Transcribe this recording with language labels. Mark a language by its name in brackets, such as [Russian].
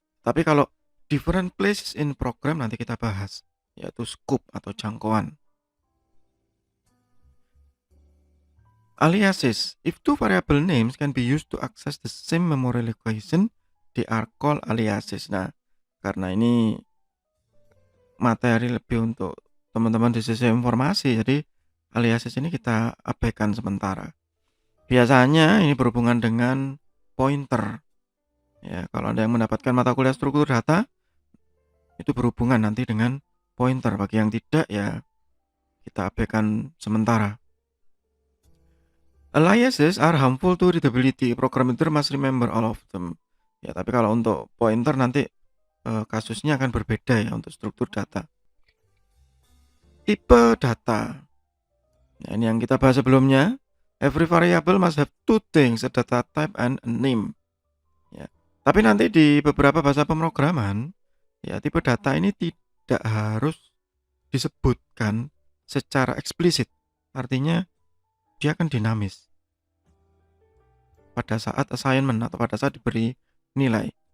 [Indonesian] Tapi kalau [English] different places in program [Indonesian] nanti kita bahas, yaitu scope atau jangkauan. [English] Aliases. If two variable names can be used to access the same memory location, they are called aliases. [Indonesian] Nah, karena ini materi lebih untuk teman-teman di sisi informasi, jadi aliases ini kita abaikan sementara. Biasanya ini berhubungan dengan pointer. Kalau Anda yang mendapatkan mata kuliah struktur data, itu berhubungan nanti dengan pointer. Bagi yang tidak kita abaikan sementara. [English] Aliases are harmful to readability. Programmer must remember all of them. [Indonesian] Tapi kalau untuk pointer nanti kasusnya akan berbeda untuk struktur data. Tipe data. Ini yang kita bahas sebelumnya. [English] Every variable must have two things, a data type and a name. [Indonesian] Tapi nanti di beberapa bahasa pemrograman, tipe data ini tidak harus disebutkan secara eksplisit. Artinya dia akan dinamis pada saat assignment atau pada saat diberi nilai.